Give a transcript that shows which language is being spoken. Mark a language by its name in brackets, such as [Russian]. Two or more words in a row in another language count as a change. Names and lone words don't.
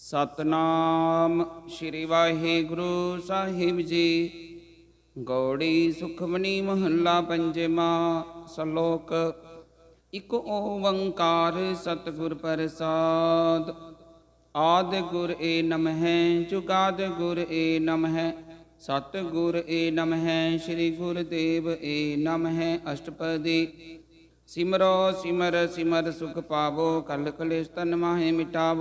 [Punjabi] ਸਤਨਾਮ ਸ੍ਰੀ ਵਾਹਿਗੁਰੂ ਸਾਹਿਬ ਜੀ। ਗਉੜੀ ਸੁਖਮਨੀ ਮਹਲਾ ਪੰਜਵਾ। ਸਲੋਕ। ਇਕ ਓਅੰਕਾਰ ਸਤਗੁਰ ਪ੍ਰਸਾਦ। ਆਦਿ ਗੁਰ ਏ ਨਮਹ ਜੁਗਾਦਿ ਗੁਰ ਏ ਨਮਹ ਸਤਗੁਰ ਏ ਨਮਹ ਸ੍ਰੀ ਗੁਰਦੇਵ ਏ ਨਮਹ। अष्टपदी। ਸਿਮਰੋ ਸਿਮਰ ਸਿਮਰ ਸੁਖ ਪਾਵੋ ਕਲ ਕਲੇਸ਼ ਤਨ ਮਾਹੇ ਮਿਟਾਵੋ।